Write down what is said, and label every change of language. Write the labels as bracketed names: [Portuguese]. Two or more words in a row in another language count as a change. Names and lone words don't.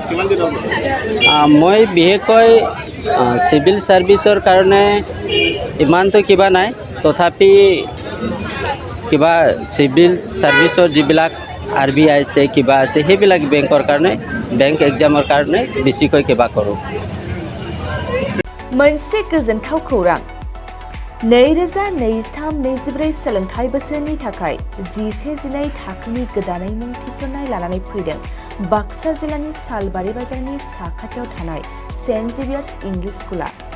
[Assamese] মই বিশেষকৈ [English] civil service [Assamese] কাৰণে ইমানটো কিবা নাই, তথাপি কিবা [English] civil service [Assamese] যিবিলাক RBI আছে কিবা আছে সেইবিলাক বেংকৰ কাৰণে, [English] bank exam [Assamese] কাৰণে বেছিকৈ কিবা কৰোঁ। [Bodo] मोनसे गोजोनथाव खौरां। 2023-24 सोलोंथाइ बोसोरनि थाखाय 11-12 थाखोनि गोदानै मुं थिसननाय लानानै फैदों बाक्सा जिल्लानि सालबारि बाजारनि साखाथियाव थानाय सेन्ट जेभियार्स इंलिश स्कुला।